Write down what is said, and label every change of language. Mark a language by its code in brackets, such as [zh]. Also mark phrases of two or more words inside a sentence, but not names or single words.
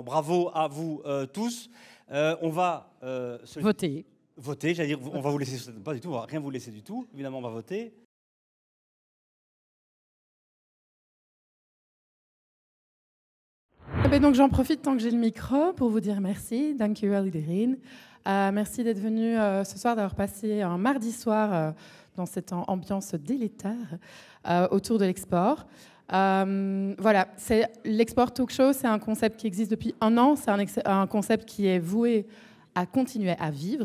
[fr] Bravo à vous tous. On va voter. Voter, j'allais dire, on va vous laisser, pas du tout, on va rien vous laisser du tout. Évidemment, on va voter. Donc j'en profite tant que j'ai le micro pour vous dire merci. [nl] Dank u wel iedereen. [fr] Merci d'être venu ce soir, d'avoir passé un mardi soir dans cette ambiance délétère autour de l'export. Voilà, l'export [en] talk show, [fr] c'est un concept qui existe depuis 1 an. C'est un concept qui est voué à continuer à vivre.